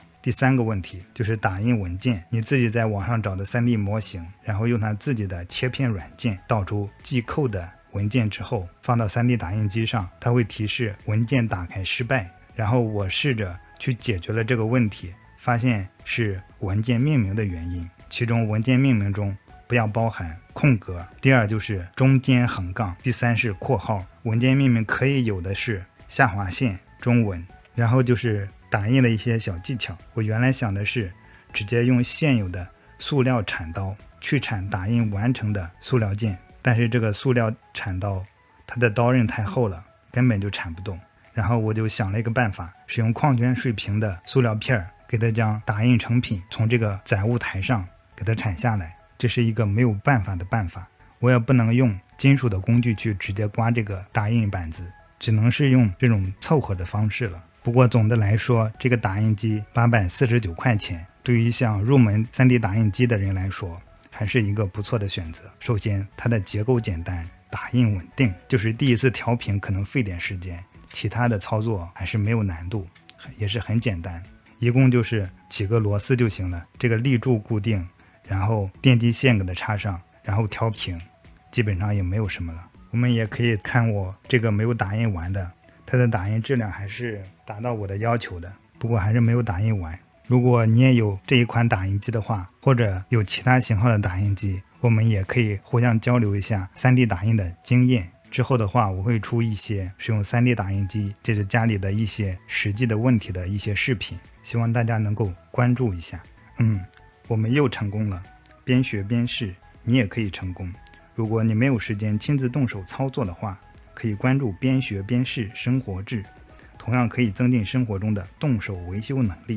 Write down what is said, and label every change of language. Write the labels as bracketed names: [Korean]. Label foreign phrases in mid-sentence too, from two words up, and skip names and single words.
[Chinese] 第三個問題就是打印文件，你自己在網上找的 3D 模型，然後用它自己的切片軟件導出寄扣的文件之後，放到 3D 打印機上，它會提示文件打開失敗。然後我試着去解決了這個問題，發現是文件命名的原因，其中文件命名中不要包含空格，第二就是中間橫槓，第三是括號。文件命名可以有的是下劃線、中文，然後就是打印的一些小技巧。我原來想的是直接用现有的塑料鏟刀去鏟打印完成的塑料件，但是这個塑料鏟刀它的刀刃太厚了，根本就鏟不動。然後我就想了一個辦法，使用礦泉水瓶的塑料片給它將打印成品從這個載物台上給它鏟下來，這是一個沒有辦法的辦法。我也不能用金屬的工具去直接刮這個打印板子，只能是用這種湊合的方式了。不過總的來說，這個打印機849塊錢，對於想入門 3D 打印機的人來說，還是一個不錯的選擇。首先，它的結構簡單，打印穩定，就是第一次調平可能費點時間，其他的操作還是沒有難度，也是很簡單。一共就是幾個螺絲就行了，這個立柱固定，然後電機線給它插上，然後調平，基本上也没有什麼了。我们也可以看我这个没有打印完的，它的打印质量还是达到我的要求的，不过还是没有打印完。如果你也有这一款打印机的话，或者有其他型号的打印机，我们也可以互相交流一下 3D 打印的经验。之后的话，我会出一些使用 3D 打印机解决家里的一些實際的問題的一些視頻，希望大家能夠關注一下。我們又成功了，邊學邊試，你也可以成功。如果你沒有時間親自動手操作的話，可以關注邊學邊試生活誌，同樣可以增進生活中的動手維修能力。